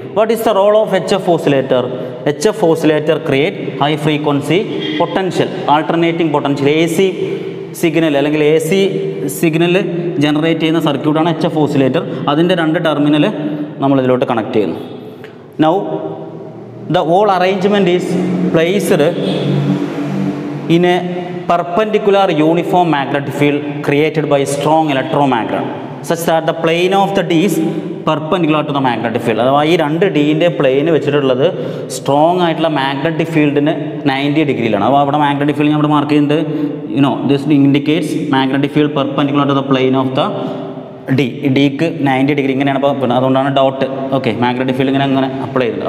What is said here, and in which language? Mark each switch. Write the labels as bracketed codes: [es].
[en] What is the role of HF oscillator? HF oscillator create high frequency potential, alternating potential, AC signal [ml] അല്ലെങ്കിൽ AC signal generate ചെയ്യുന്ന സർക്യൂട്ടാണ് HF oscillator. അതിൻ്റെ 2 terminal നമ്മളിതിലോട്ട് connect ചെയ്യുന്നു. [en] Now the whole arrangement is placed in a perpendicular uniform magnetic field created by strong electromagnet such that the plane of the Ds perpendicular to the magnetic field. [ml] അഥവാ ഈ രണ്ട് ഡീൻ്റെ പ്ലെയിന് വെച്ചിട്ടുള്ളത് strong ആയിട്ടുള്ള magnetic ഫീൽഡിന് 90 ഡിഗ്രിയിലാണ്. അപ്പോൾ അവിടെ magnetic field ഞാൻ ഇവിടെ മാർക്ക് ചെയ്യുന്നത് [en] This indicates magnetic field perpendicular to the plane of the D. [ml] ഡിക്ക് 90 ഡിഗ്രി ഇങ്ങനെയാണ് അപ്പോൾ അതുകൊണ്ടാണ് ഡോട്ട്. ഓക്കെ, മാഗ്നറ്റിക് ഫീൽഡ് അങ്ങനെ അപ്ലൈ ചെയ്തത്.